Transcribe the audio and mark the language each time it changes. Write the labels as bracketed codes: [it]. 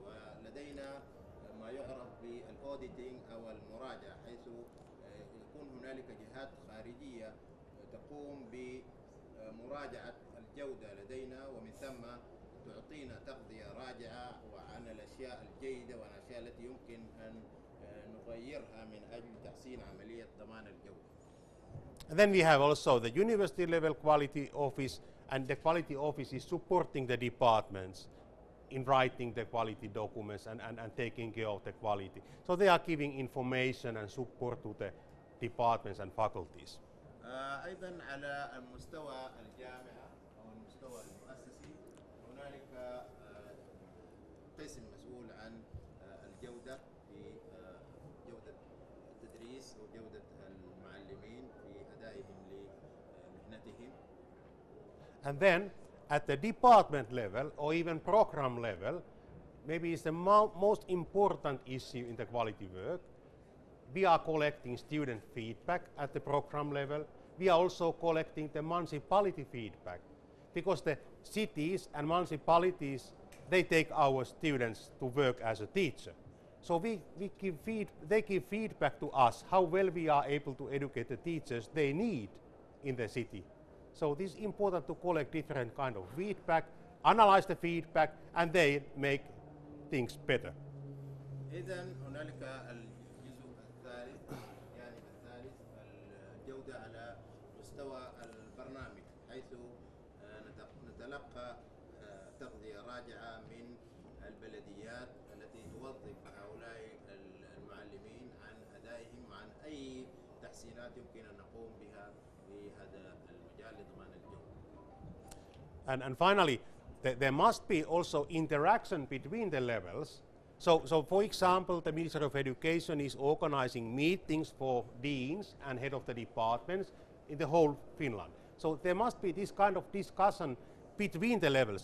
[ar] ولدينا ما يعرف بالأوديتنج أو المراجعة، حيث يكون هنالك جهات خارجية تقوم بمراجعة الجودة لدينا، ومن ثم تعطينا تغذية راجعة عن الأشياء الجيدة والأشياء التي يمكن أن نغيرها من أجل تحسين عملية ضمان الجودة. [en] And then we have also the university level quality office, and the quality office is supporting the departments in writing the quality documents and taking care of the quality. So they are giving information and support to the departments and faculties. [ar] أيضا على المستوى الجامعة أو المستوى المؤسسي هنالك قسم مسؤول عن الجودة في جودة التدريس وجودة المعلمين في أدائهم لمهنتهم. [en] And then at the department level or even program level, maybe it's the most important issue in the quality work. We are collecting student feedback at the program level. We are also collecting the municipality feedback because the cities and municipalities, they take our students to work as a teacher. So they give feedback to us how well we are able to educate the teachers they need in the city. So this is important to collect different kind of feedback, analyze the feedback, and they make things better. [ar] إذن هنالك الجزء الثالث، الجانب الثالث، الجودة على مستوى البرنامج، حيث نتلقى تغذية راجعة من البلديات التي توظف هؤلاء المعلمين عن أدائهم وعن أي تحسينات يمكن أن نقوم بها في هذا المجال لضمان الجودة. [en] And finally, there must be also interaction between the levels. So for example, the Ministry of Education is organizing meetings for deans and head of the departments in the whole Finland. So there must be this kind of discussion between the levels.